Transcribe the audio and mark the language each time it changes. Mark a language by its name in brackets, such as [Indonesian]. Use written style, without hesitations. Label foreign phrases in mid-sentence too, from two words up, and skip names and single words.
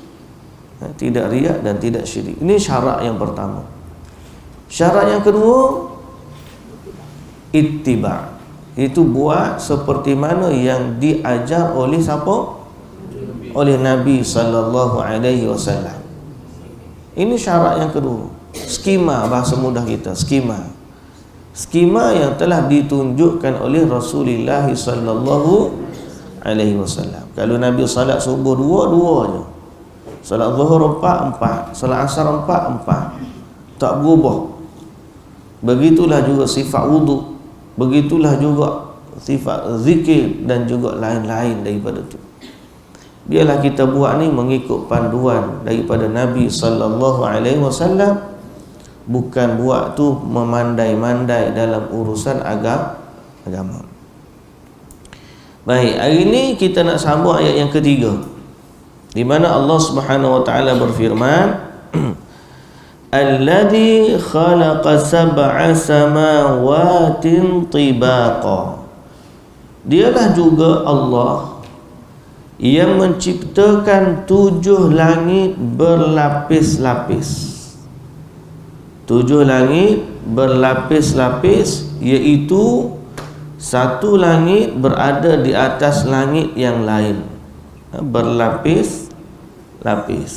[Malay] Tidak riak dan tidak syirik. Ini syarat yang pertama. Syarat yang kedua, ittiba'. Itu buat seperti mana yang diajar oleh siapa? Oleh Nabi [Arabic] صلى الله عليه وسلم. [Malay] Ini syarat yang kedua. Skema, bahasa mudah kita, skema yang telah ditunjukkan oleh Rasulullah [Arabic] صلى الله عليه وسلم. [Malay] Kalau Nabi salat subuh dua je, salat zuhur empat, salat asar empat, tak berubah. Begitulah juga sifat wudu, begitulah juga sifat zikir dan juga lain-lain daripada itu. Biarlah kita buat ni mengikut panduan daripada Nabi [Arabic] صلى الله عليه وسلم, [Malay] bukan buat tu memandai-mandai dalam urusan agama. Baik, hari ini kita nak sambung ayat yang ketiga, di mana Allah [Arabic] سبحانه وتعالى [Malay] berfirman, [Arabic] الذي خلق سبع سماوات طباقا. [Malay] Dialah juga Allah yang menciptakan 7 langit berlapis-lapis. 7 langit berlapis-lapis, iaitu satu langit berada di atas langit yang lain, berlapis-lapis.